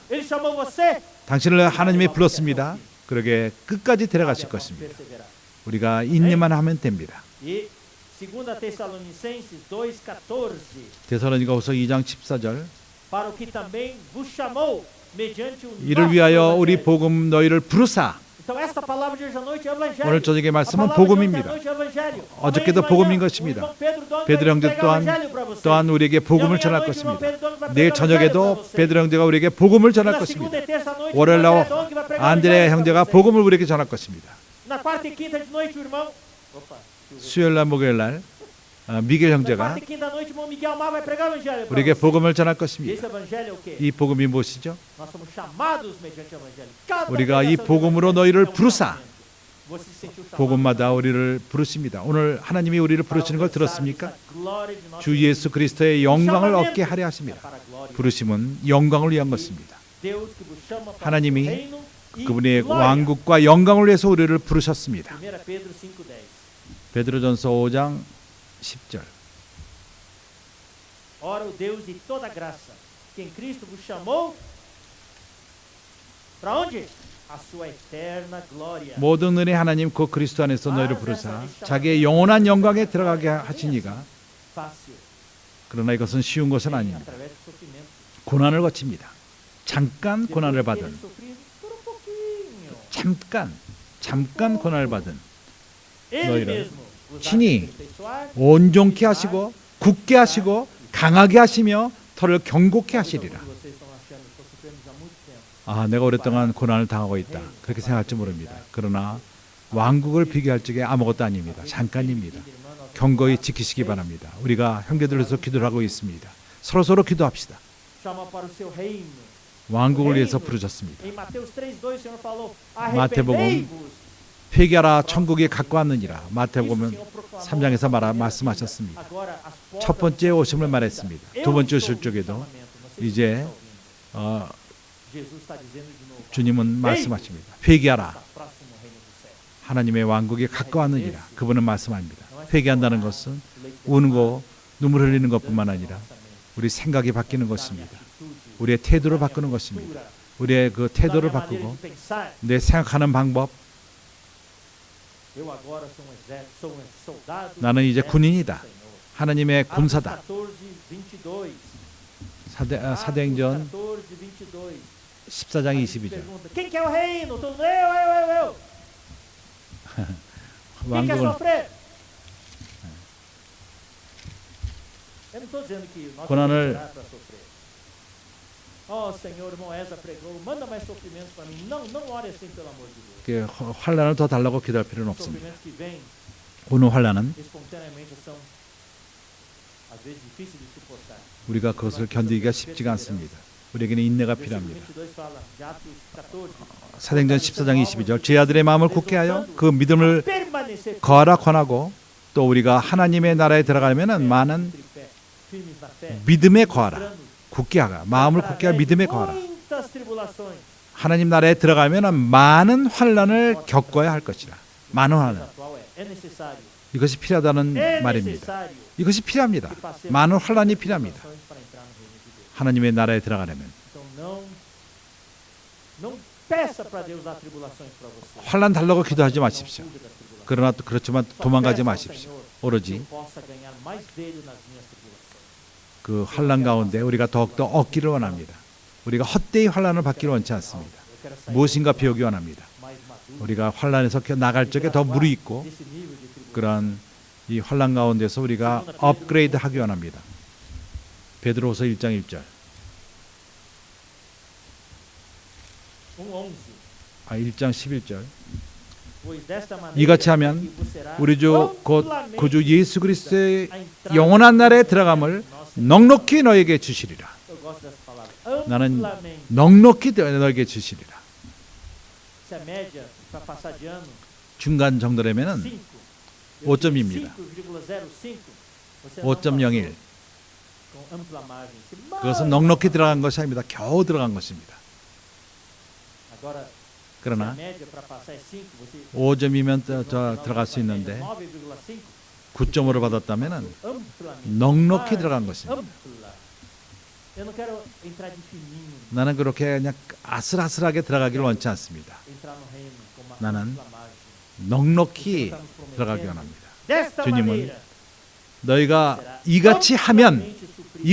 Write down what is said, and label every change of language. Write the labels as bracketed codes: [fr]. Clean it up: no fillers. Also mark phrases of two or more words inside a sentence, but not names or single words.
[ko] 당신을 하나님이 불렀습니다. 그러게 끝까지 데려가실 것입니다. 우리가 인내만 하면 됩니다. 데살로니가후서 2장 14절 이를 위하여 우리 복음 너희를 부르사 [pt] Então esta palavra de hoje à noite é evangelho. [ko] 오늘 저녁의 [pt] A [ko] 말씀은 [pt] palavra de ontem à [ko] 복음입니다. [pt] noite é evangelho. [ko] 어저께도 [pt] Amanhã de [ko] 복음인 [pt] manhã, [ko] 것입니다. [pt] o irmão Pedro Dong [ko] 베드로 [pt] vai [ko] 형제 [pt] pregar [ko] 또한 [pt] evangelho para vocês. [ko] 또한 우리에게 [pt] E [ko] 복음을 [pt] amanhã à [ko] 전할 [pt] noite, o irmão [ko] 것입니다. [pt] Pedro Dong vai [ko] 내일 [pt] pregar evangelho para [ko] 저녁에도 [pt] vocês. [ko] 베드로 형제가 우리에게 복음을 전할 [pt] Na [ko] 것입니다. [pt] segunda e terça noite, o [ko] 월요일 [pt] irmão [ko] 날 [pt] Pedro Dong vai pregar [ko] 안드레 [pt] evangelho [ko] 형제가 [pt] para vocês. [ko] 복음을 우리에게 전할 것입니다. [pt] Na quarta e quinta de noite, o irmão [ko] 수요일 날 목요일 날 미겔 [pt] Na [ko] 형제가 [pt] quarta e quinta noite, o irmão Miguel Mar vai pregar o evangelho para [ko] 우리에게 [pt] vocês. [ko] 복음을 전할 [pt] E esse [ko] 것입니다. [pt] evangelho é o quê? [ko] 이 복음이 무엇이죠? [pt] Nós somos chamados mediante o evangelho. Cada [ko] 우리가 이 [pt] pregação de [ko] 복음으로 [pt] evangelho [ko] 너희를 [pt] é um [ko] 부르사 [pt] chamamento. Você se sentiu chamado? [ko] 복음마다 우리를 부르십니다. 오늘 하나님이 우리를 부르시는 걸 들었습니까? [pt] Glória de nosso [ko] 주 예수 그리스도의 영광을 얻게 하려 [pt] é [ko] 하십니다. [pt] para a glória. [ko] 부르심은 영광을 위한 것입니다. [pt] Deus que vos chama para [ko] 하나님이 [pt] o seu reino e [ko] 그분의 [pt] glória. [ko] 왕국과 영광을 위해서 우리를 부르셨습니다. [pt] 1 Pedro 5:10. [ko] 베드로전서 5장 10절. [pt] Ora o Deus de toda graça, que em Cristo vos chamou para onde? A sua eterna glória. [ko] 모든 은혜 하나님 그 그리스도 안에서 너희를 부르사 자기의 영원한 영광에 들어가게 하시니가 [pt] Fácil. [ko] 그러나 이것은 쉬운 것은 아닙니다. [pt] Através do sofrimento. [ko] 고난을 거칩니다. 잠깐 고난을 [pt] Depois de [ko] 받은 [pt] ter sofrido por um pouquinho. [ko] 잠깐 고난을 받은 [pt] Ele [ko] 너희를 [pt] mesmo vos há de [ko] 친히 [pt] aperfeiçoar, [ko] 온전케 하시고 굳게 하시고 강하게 하시며 터를 경고케 하시리라. [pt] vocês estão achando que sofremos há muito tempo. [ko] 아, 내가 오랫동안 고난을 당하고 있다. 그렇게 생각할지 모릅니다. 그러나 왕국을 비교할 적에 아무것도 아닙니다. 잠깐입니다. 경고히 지키시기 바랍니다. 우리가 형제들로서 기도를 하고 있습니다. 서로 기도합시다. [pt] Chama para o seu reino. [ko] 왕국을 위해서 부르셨습니다. [pt] Em Mateus 3:2 o Senhor falou: [ko] 마태복음 [pt] arrependei-vos. [ko] 회개하라 천국이 가까웠느니라. [pt] Isso o [ko] 마태복음 [pt] Senhor proclamou [ko] 3장에서 [pt] na primeira [ko] 말씀하셨습니다. [pt] vinda. Agora, as portas [ko] 첫 번째 [pt] do [ko] 오심을 [pt] céu [ko] 말했습니다. [pt] Eu [ko] 두 번째 [pt] estou [ko] 오실 [pt] no [ko] 적에도 [pt] chamamento, não sei se [ko] 이제 [pt] vocês estão ouvindo. Jesus está dizendo de novo: [ko] 주님은 말씀하십니다. 회개하라. [pt] está próximo o reino do céu. [ko] 하나님의 왕국이 가까웠느니라. 그분은 말씀합니다. 회개한다는 것은 우는 눈물 흘리는 것뿐만 아니라 우리 생각이 바뀌는 것입니다. 우리의 태도를 바꾸는 것입니다. 우리의 그 태도를 바꾸고 내 생각하는 방법. [pt] Eu agora sou um soldado [ko] 나는 이제 [pt] do exército [ko] 군인이다. [pt] do Senhor. [ko] 하나님의 [pt] Atos [ko] 군사다. [pt] 14:22. [ko] 사도행전 [pt] 14:22. [ko] 14장 [pt] Aí [ko] 22절. [pt] pergunta, quem quer o reino? Todo mundo, eu. Quem quer [ko] 왕국을 [pt] sofrer? Eu não estou dizendo que nós [ko] 고난을- [pt] vamos orar para sofrer. Oh, Senhor, irmão Eza pregou, manda mais sofrimentos para mim. Não ore assim, pelo amor de Deus. [ko] 환란을 더 달라고 기도할 필요는 [pt] Os [ko] 없습니다. [pt] sofrimentos que vêm [ko] 오늘 환란은 [pt] espontaneamente são, às vezes, difíceis de suportar. [ko] 우리가 그것을 견디기가 쉽지가 않습니다. 우리에게는 인내가 필요합니다. [pt] Versículo 22 fala, de Atos 14, [ko] 사도행전 14장 22절 제 아들의 마음을 굳게 하여 그 믿음을 [pt] permanecer [ko] 거하라 권하고 또 우리가 하나님의 나라에 들어가려면 많은 [pt] tripé, firmes na fé, [ko] 믿음에 거하라. [pt] mostrando [ko] 굳게 하라. 마음을 굳게 하여 믿음에 거하라. [pt] muitas tribulações. [ko] 하나님 나라에 들어가면 많은 환란을 겪어야 할 것이라. 많은 환란. [pt] Atual é necessário. [ko] 이것이 필요하다는 [pt] É [ko] 말입니다. [pt] necessário [ko] 이것이 필요합니다. [pt] que passemos [ko] 많은 환란이 [pt] por [ko] 필요합니다. [pt] tribulações para entrar no reino de Deus. [ko] 하나님의 나라에 들어가려면 [pt] Então não peça para Deus dar tribulações para você. [ko] 환란 달라고 기도하지 마십시오. [pt] Não fuja das tribulações. [ko] 그러나 또 그렇지만 [pt] Só [ko] 도망가지 [pt] peça ao [ko] 마십시오. [pt] Senhor que [ko] 오로지 [pt] eu possa ganhar mais dele nas minhas tribulações. [ko] 그 환란 가운데 우리가 더욱더 얻기를 원합니다. 우리가 헛되이 환란을 받기를 원치 않습니다. [pt] Eu quero sair [ko] 무엇인가 배우기 원합니다. [pt] mais maduro [ko] 우리가 환란에서 나갈 적에 더 무르익고 [pt] desse nível de tribulação. [ko] 그런 이 환란 가운데서 우리가 업그레이드 하기 원합니다. 베드로후서 1장 1절. [pt] 1:11. [ko] 1장 11절. [pt] Pois desta maneira [ko] 이같이 하면 [pt] que vos será [ko] 우리 주 곧 [pt] amplamente [ko] 구주 예수 그리스도의 [pt] a entrada [ko] 영원한 나라에 들어감을 [pt] no nosso Senhor. [ko] 넉넉히 너에게 주시리라. [pt] Eu gosto dessa palavra. [ko] 나는 [pt] Amplamente. [ko] 넉넉히 너에게 주시리라. [pt] Se a média para passar de ano [ko] 중간 정도라면은 [pt] 5. [ko] 5점입니다. [pt] 5,05. Você não 5.01. passou com ampla margem. Se [ko] 그것은 넉넉히 들어간 것이 아닙니다. 겨우 들어간 것입니다. [pt] Agora, se a [ko] 그러나 [pt] média para passar é 5, você [ko] 5점이면 [pt] não [ko] 들어갈 수 있는데 [pt] 9,5. [ko] 9점으로 받았다면은 [pt] Amplamente. [ko] 넉넉히 [pt] Margem [ko] 들어간 것입니다. [pt] ampla. Eu não quero entrar de fininho, [ko] 나는 그렇게 그냥 아슬아슬하게 들어가기를 원치 않습니다. [pt] entrar no reino com uma [ko] 나는 [pt] ampla margem. [ko] 넉넉히 들어가기 원합니다. [pt] Desta [ko] 주님은 [pt] maneira, [ko] 너희가 [pt] será [ko] 이같이 하면 [pt] amplamente suprido